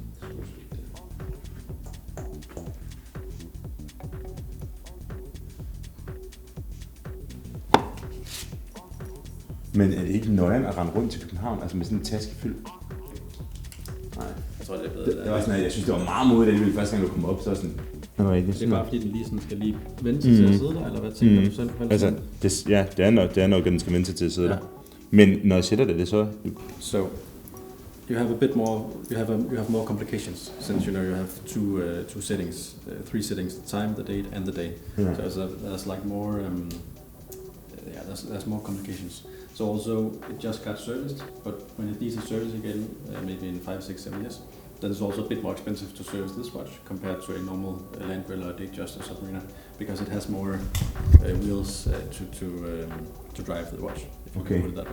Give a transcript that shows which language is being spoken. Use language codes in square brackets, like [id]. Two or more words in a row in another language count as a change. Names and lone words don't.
[da] Men er det ikke nøjeren at rende rundt til København, altså med sådan en taske fyldt? Nej. Jeg tror, det er bedre. Det var sådan, jeg synes, det var meget modigt, at det første gang, du kom op, så sådan. Det er bare fordi, den lige sådan skal lige vende sig til at sidde der, eller hvad tænker du selv? Altså, det er nok, at den skal vende sig til at sidde der. Men når jeg sætter det så... [en] So, you have a bit more. You have more complications since you have two settings, 3 settings: the time, the date, and the day. Yeah. So there's like more. There's more complications. So also it just got serviced, but when it needs a service again, maybe in 5, 6, 7 years, then it's also a bit more expensive to service this watch compared to a normal Land Grill or Datejust or Submariner, because it has more wheels to drive the watch. If you can put it that way.